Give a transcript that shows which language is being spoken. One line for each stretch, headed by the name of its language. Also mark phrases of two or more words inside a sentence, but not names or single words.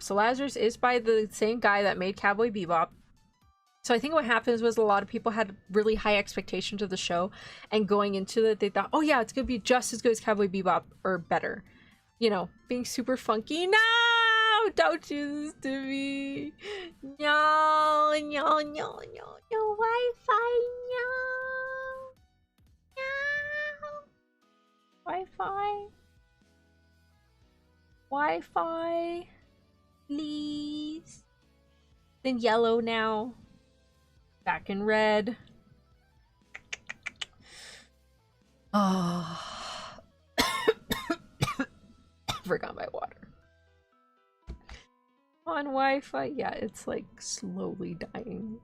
English: So Lazarus is by the same guy that made Cowboy Bebop. So I think what happens was a lot of people had really high expectations of the show, and going into it, they thought, oh yeah, it's gonna be just as good as Cowboy Bebop or better. You know, being super funky. No! Don't do this to me. No, no, no, no, no, Wi-Fi, no. No. Wi-Fi. Wi-Fi. Please. Then yellow now. Back in red. Oh. Forgot my water. On Wi-Fi, yeah, it's like slowly dying.